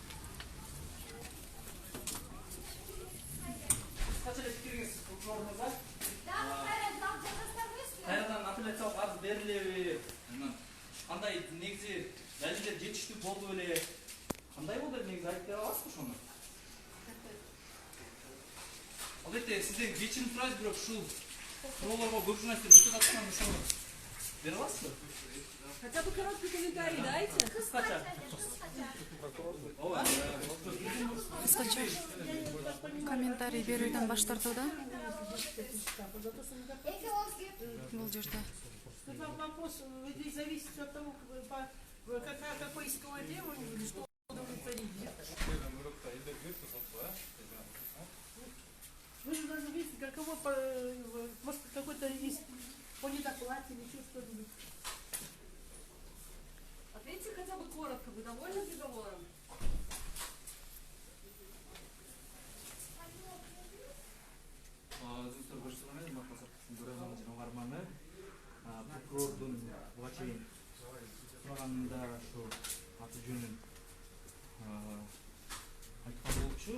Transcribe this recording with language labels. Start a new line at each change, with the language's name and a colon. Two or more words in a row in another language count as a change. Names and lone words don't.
Kyrgyz: Кайрадан апелляциялык арыз берилеби? Кандай негизи далилдер жетиштүү болду беле? Кандай болду негизи айтып бере аласызбы ошону? Албетте сизден кечирим сурайбыз, бирок ушул суроолорго көп журналисттер бүтөт аткан ошону бере аласызбы?
Russian: Хотя бы короткий комментарий дайте.
Kyrgyz: Кыскача. Кыскача комментарий берүүдөн баш тартууда. Бул жерде.
Russian: Вопрос зависит от того, какое исковое требование или что удовлетворить. Вы же должны видеть, каково, может, какой-то есть по недоплате или еще что-нибудь. Ответьте хотя бы коротко, вы довольны приговором?
Kyrgyz: Прокурордун буга чейин сураганында ушу аты жөнүн айткан болчу.